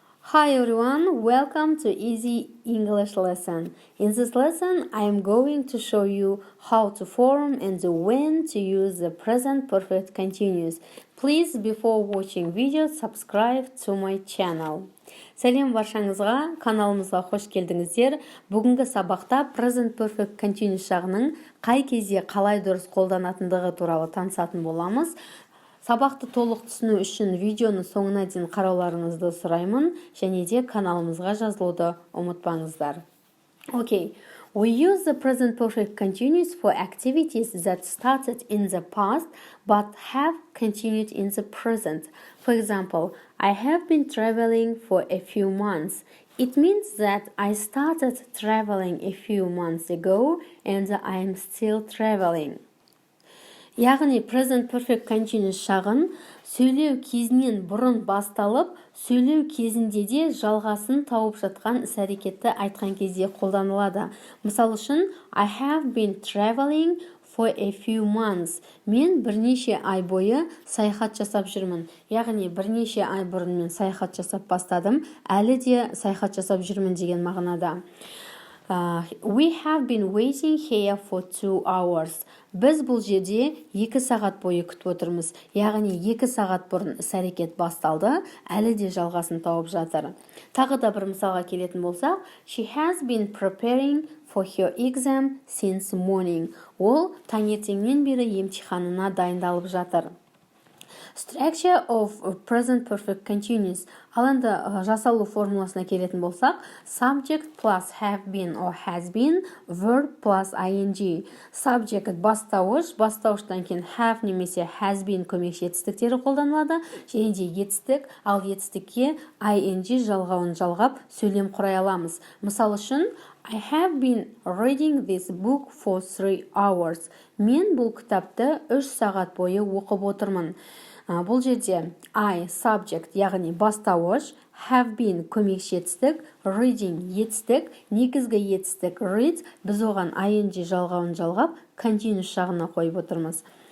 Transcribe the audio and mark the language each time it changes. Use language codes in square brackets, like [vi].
[en] Hi everyone, welcome to Easy English Lesson. In this lesson, I am going to show you how to form and when to use the present perfect continuous. Please, before watching video, subscribe to my channel. [kk] Сәлем баршаңызға, каналымызға қош келдіңіздер. Бүгінгі сабақта present perfect continuous жағының қай кезде қалай дұрыс қолданатындығы туралы танысатын боламыз. Сабақты толық түсіну үшін видеоны соңына дейін қарауларыңызды сұраймын, және де каналымызға жазылуды ұмытпаңыздар. [en] Okay, we use the present perfect continuous for activities that started in the past but have continued in the present. For example, I have been traveling for a few months. It means that I started traveling a few months ago and I am still traveling. [kk] Яғни present perfect continuous шағын сөйлеу кезінен бұрын басталып, сөйлеу кезінде де жалғасын тауып жатқан іс-әрекетті айтқан кезде қолданылады. Мысал үшін, [en] I have been traveling for a few months. [kk] Мен бірнеше ай бойы саяхат жасап жүрмін. Яғни бірнеше ай бұрын мен саяхат жасап бастадым, әлі де саяхат жасап жүрмін деген мағынада. [en] We have been waiting here for 2 hours. [kk] Біз бұл жерде 2 сағат бойы күтіп отырмыз. Яғни 2 сағат бұрын іс-әрекет басталды, әлі де жалғасын тауып жатыр. Тағы да бір мысалға келетін болсақ, [en] She has been preparing for her exam since morning. [kk] Ол таңертеңнен бері емтиханына дайындалып жатыр. [en] Structure of present perfect continuous. [kk] Ал енді жасалу формуласына келетін болсақ, [en] subject plus have been or has been, verb plus ing. [kk] Subject бастауыш, бастауыштан кейін have немесе [en] has been [kk] көмекші етістіктері қолданылады, және де етістік, ал етістікке ing жалғауын жалғап сөйлем құрай аламыз. Мысал үшін, [en] I have been reading this book for 3 hours. [kk] Мен бұл кітапты 3 сағат бойы оқып отырмын. Бұл жерде I subject, яғни бастауыш, [en] have been [kk] көмекші етістік, reading етістік, негізгі етістік read, біз оған ing жалғауын жалғап, continuous жағына қойып отырмыз.